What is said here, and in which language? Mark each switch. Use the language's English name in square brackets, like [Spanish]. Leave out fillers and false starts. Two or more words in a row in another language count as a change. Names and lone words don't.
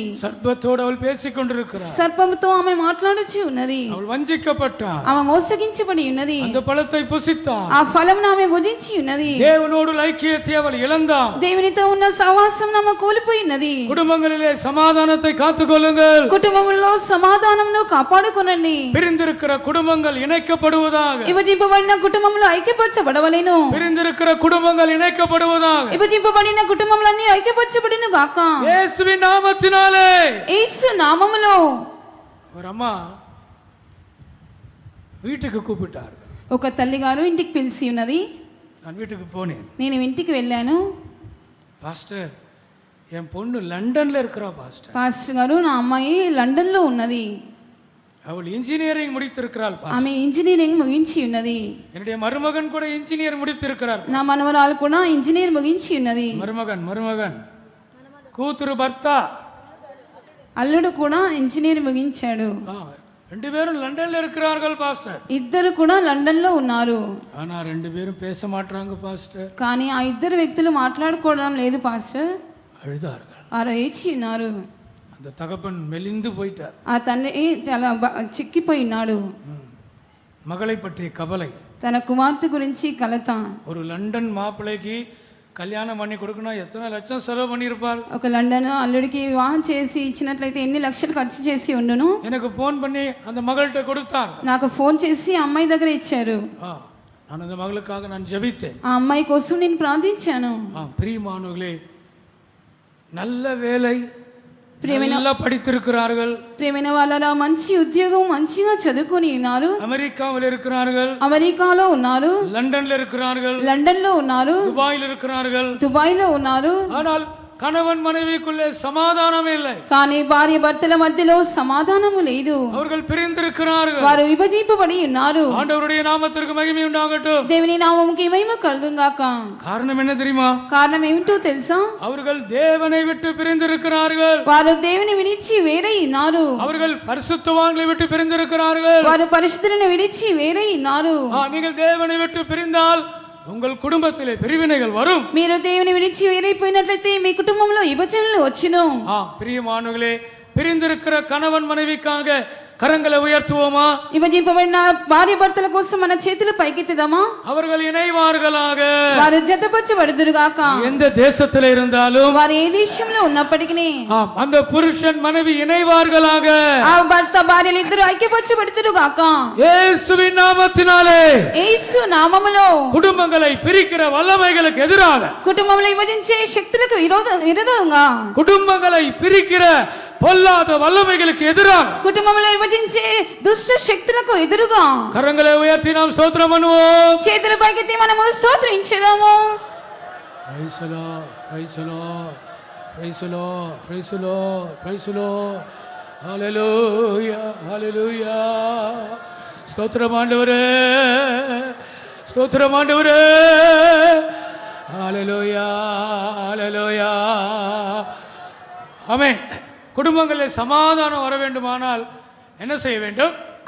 [Tamil] సర్పతోడు அவள் பேசிக் கொண்டிருக்கிறாள். [Telugu] సర్పముతో ఆమె మాట్లాడుచు ఉన్నది. [Tamil] அவள் வஞ்சிக்கப்பட்டாள். [Telugu] ఆమె మోసగించబడి ఉన్నది. [Tamil] அந்த పழத்தை புசித்தாள். [Telugu] ఆ ఫలమును ఆమె భుజించి ఉన్నది. [Tamil] தேவனோடு ஐக்கியத்தை அவள் இழந்தாள். [Telugu] దేవునితో ఉన్న సహవాసం ఆమె కోల్పోయినది. [Tamil] குடும்பங்களிலே சமாதானத்தை காத்துக்கொள்ளுங்கள். [Telugu] కుటుంబంలో సమాధానమును కాపాడుకొనండి. [Tamil] பிரிந்திருக்கிற குடும்பங்கள் இணைக்கப்படுவதாக. [Telugu] విభజింపబడిన కుటుంబంలో ఐక్యపరచబడవలెను. [Tamil] பிரிந்திருக்கிற குடும்பங்கள் இணைக்கப்படுவதாக. [Telugu] విభజింపబడిన కుటుంబములన్నీ ఐక్యపరచబడిను గాక. [Tamil] இயேசுவின் நாமத்தினாலே. [Telugu] యేసు నామములో. [Tamil] ஒரு அம்மா வீட்டுக்கு கூப்பிட்டார். [Telugu] ఒక తల్లి గారు ఇంటికి పిలిచి ఉన్నది. [Tamil] நான் வீட்டுக்கு போனேன். [Telugu] నేను ఇంటికి వెళ్ళాను. [Tamil] பாஸ்டர், என் பொண்ணு லண்டன்ல இருக்கிறா பாஸ்டர். [Telugu] పాస్టర్ గారు, నా అమ్మాయి లండన్ లో ఉన్నది. [Tamil] அவள் இன்ஜினியரிங் முடித்திருக்கிறாள். [Telugu] ఆమె ఇంజనీరింగ్ ముగించి ఉన్నది. [Tamil] என்னுடைய மருமகன் கூட இன்ஜினியர் முடித்திருக்கிறார். [Telugu] నా మనవరాలు కూడా ఇంజనీర్ ముగించి ఉన్నది. మరుమగన్ కూతురు భర్త అల్లుడు కూడా ఇంజనీర్ ముగించాడు. [Tamil] ரெண்டு பேரும் லண்டன்ல இருக்கிறார்கள் பாஸ்டர். [Telugu] ఇద్దరు కూడా లండన్ లో ఉన్నారు. [Tamil] ஆனா ரெண்டு பேரும் பேச மாட்டாங்க பாஸ்டர். [Telugu] కానీ ఆ ఇద్దరు వ్యక్తులు మాట్లాడుకోవడం లేదు పాస్టర్. [Tamil] அழுதார்கள். [Telugu] వారు ఏడ్చి ఉన్నారు. [Tamil] அந்த தகப்பன் மெலிந்து போயிட்டார். [Telugu] ఆ తండ్రి చాలా చిక్కిపోయినాడు. [Tamil] மகளை பற்றிய கவலை, [Telugu] తన కుమార్తె గురించి కలత. [Tamil] ஒரு லண்டன் மாப்பிள்ளைக்கு கல்யாணம் பண்ணி கொடுக்கணும், எத்தனை லட்சம் செலவு பண்ணியிருப்பார். [Telugu] ఒక లండన్ అల్లుడికి వివాహం చేసి ఇచ్చినట్లయితే ఎన్ని లక్షలు ఖర్చు చేసి ఉండును. [Tamil] எனக்கு ఫోన్ பண்ணி அந்த மகள்கிட்ட கொடுத்தார். [Telugu] నాకు ఫోన్ చేసి అమ్మాయి దగ్గర ఇచ్చారు. [Tamil] நான் அந்த மகளுக்காக நான் ஜெபித்தேன். [Telugu] ఆ అమ్మాయి కోసం నేను ప్రార్థించాను. [Tamil] பிரியமானவர்களே, நல்ல வேலை, நல்லா படித்திருக்கிறார்கள். [Telugu] ప్రియమైన వాళ్ళరా, మంచి ఉద్యోగం, మంచిగా చదువుకొని ఉన్నారు. [Tamil] అమెరికాలో இருக்கிறார்கள். [Telugu] అమెరికాలో ఉన్నారు. [Tamil] లండన్లో இருக்கிறார்கள். [Telugu] లండన్ లో ఉన్నారు. [Tamil] దుబాయ్లో இருக்கிறார்கள். [Telugu] దుబాయ్లో ఉన్నారు. [Tamil] ஆனால் கணவன் மனைவிக்குள்ளே சமாதானம் இல்லை. [Telugu] కానీ భార్య భర్తల మధ్యలో సమాధానము లేదు. [Tamil] அவர்கள் பிரிந்திருக்கிறார்கள். [Telugu] వారు విభజింపబడి ఉన్నారు. [Tamil] ஆண்டவருடைய நாமத்திற்கு மகிமை உண்டாகட்டும். [Telugu] దేవుని నామముకి మహిమ కలుగుగాక. [Tamil] காரணம் என்ன தெரியுமா? [Telugu] కారణం ఏమిటో తెలుసా? [Tamil] அவர்கள் தேவனை விட்டு பிரிந்திருக்கிறார்கள். [Telugu] వారు దేవుని విడిచి వేరై ఉన్నారు. [Tamil] அவர்கள் பரிசுத்தவான்களை விட்டு பிரிந்திருக்கிறார்கள். [Telugu] వారు పరిశుద్ధులను విడిచి వేరై ఉన్నారు. [Tamil] நீங்கள் தேவனை விட்டு பிரிந்தால் உங்கள் குடும்பத்திலே பிரிவினைகள் வரும். [Telugu] మీరు దేవుని విడిచి వేరైపోయినట్లయితే మీ కుటుంబంలో విభజనలు వచ్చును. [Tamil] பிரியமானவர்களே, பிரிந்திருக்கிற கணவன் மனைவிக்காக கரங்களை உயர்த்துவோமா? [Telugu] విభజింపబడిన భార్య భర్తల కోసం మన చేతులు పైకెత్తుదామా? [Tamil] அவர்கள் ఇணைవాர்களாக. [Telugu] వారు జతపరచబడుదురుగాక. [Tamil] எந்த தேசத்திலே இருந்தாலும், [Telugu] వారు ఏ దేశంలో ఉన్నప్పటికీ [Tamil] அந்த புருஷன் மனைவி இணைவார்களாக. [Telugu] ఆ భర్త భార్యలు ఇద్దరు ఐక్యపరచబడుదురుగాక. [Tamil] இயேசுவின் நாமத்தினாலே. [Telugu] యేసు నామములో [Tamil] குடும்பங்களை பிரிக்கிற வல்லமைகளுக்கு எதிராக, [Telugu] కుటుంబంలో విభజించే శక్తులకు విరోధంగా, [Tamil] குடும்பங்களை பிரிக்கிற பொல்லாத வல்லமைகளுக்கு எதிராக, [Telugu] కుటుంబంలో విభజించే దుష్ట శక్తులకు ఎదురుగా [Tamil] கரங்களை உயர்த்தி நாம் ஸ்தோத்திரம் பண்ணுவோம். [Telugu] చేతుల పైకెత్తి మనము స్తోత్రించెదము. [English] Praise the Lord, praise the Lord, praise the Lord, praise the Lord, praise the Lord. Hallelujah, hallelujah. [Tamil] ஸ்தோத்திரம் ஆண்டவரே, ஸ்தோத்திரம் ஆண்டவரே. [English] Hallelujah, hallelujah. [Tamil] ஆமென். குடும்பங்களில் சமாதானம் வர வேண்டுமானால் என்ன செய்ய வேண்டும்?